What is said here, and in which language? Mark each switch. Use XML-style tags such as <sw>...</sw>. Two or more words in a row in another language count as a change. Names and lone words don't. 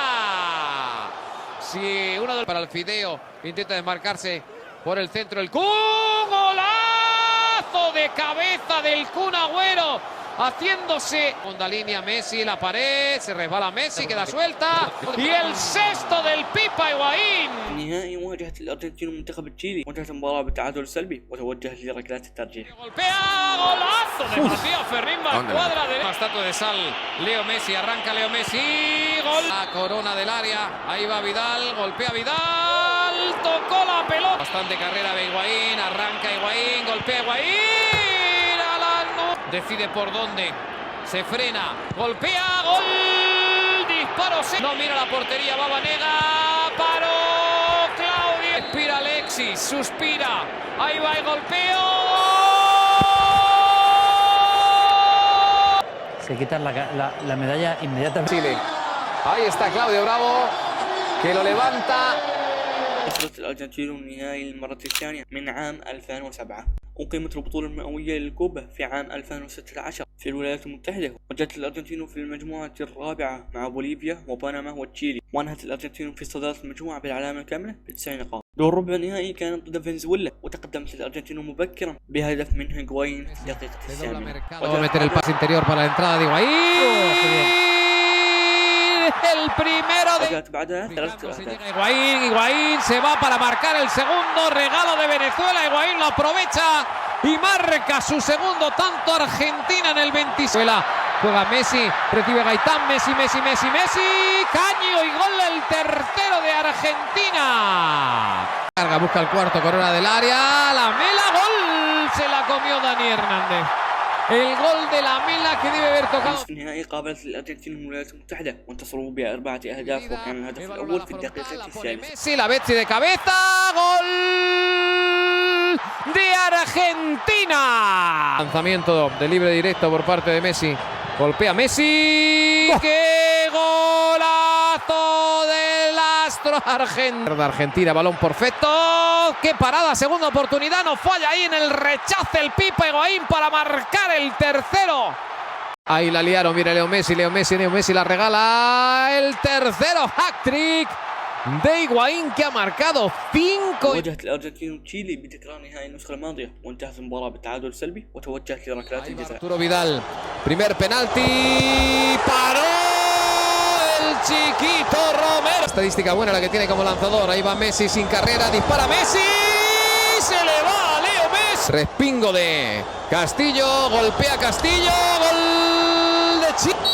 <es>Si uno para el Fideo intenta desmarcarse por el centro, el Kun, golazo de cabeza del Kun Agüero, haciéndose onda línea Messi, la pared, se resbala Messi, queda suelta, y el sexto del Pipa Higuaín.</es> <ar>النهائي واجهت الأرجنتين منتخب تشيلي، وانتهت المباراة بالتعادل السلبي، وتوجهت لركلات الترجيح.</ar> <es>Golpea, golazo de Matías Ferrín, cuadra de estatua de sal, Leo Messi, arranca Leo Messi, gol. La corona del área, ahí va Vidal, golpea Vidal, tocó la pelota. Bastante carrera de Higuaín, arranca Higuaín, golpea Higuaín, decide por dónde, se frena, golpea, gol, disparo, no mira la portería, va Vanega, paró Claudio, expira Alexis, suspira, ahí va el golpeo. Se quitan la medalla inmediatamente. Chile. Ahí está Claudio Bravo. que lo levanta.</es> <ar>خسرت الأرجنتين النهائي للمرة الثانية من عام 2007. أقيمت البطولة المئوية للكوبا في عام 2016 في الولايات المتحدة، وجدت الأرجنتين في المجموعة الرابعة مع بوليفيا وبنما وتشيلي، وأنهت الأرجنتين في صدارة المجموعة بالعلامة الكاملة ب9 نقاط. دور ربع النهائي كانت ضد فنزويلا، وتقدمت الأرجنتين مبكرا بهدف من هيغوايين في الدقيقة الثامنة.</ar> <es>meter el pase interior para la entrada de Higuaín. El primero de Higuaín se va para marcar el segundo, regalo de Venezuela. Higuaín lo aprovecha y marca su segundo tanto. Argentina en el 26. Juega Messi, recibe Gaitán, Messi, Caño y gol el tercero de Argentina. Carga, busca el cuarto, corona del área, la Mela, gol, se la comió Dani Hernández. El gol de la Mela que debe haber tocado.</es> <ar>في النهائي قابلت الأرجنتين الولايات المتحدة وانتصروا ب4 أهداف، وكان الهدف الأول في الدقيقة الثالثة.</ar> <es>Messi, la Betsy de cabeza, gol de Argentina. Lanzamiento de libre directo por parte de Messi. Golpea Messi. ¡Qué golazo del astro argentino! Argentina, balón perfecto. ¡Qué parada! Segunda oportunidad, no falla ahí en el rechace el Pipa Higuaín para marcar el tercero. Ahí la liaron, mire Leo Messi la regala. El tercero, hat-trick de Higuaín que ha marcado 5.</es> <ar>واجهت الأرجنتين تشيلي بتكرار نهائي النسخة الماضية، وانتهت المباراة بالتعادل السلبي، وتوجهت لركلات الجزاء.</ar> <es>Arturo Vidal, primer penalti, paró el chiquito Romero. Estadística buena la que tiene como lanzador. Ahí va Messi sin carrera, dispara Messi, se le va a Leo Messi. Respingo de Castillo, golpea Castillo, gol de Chile.</es>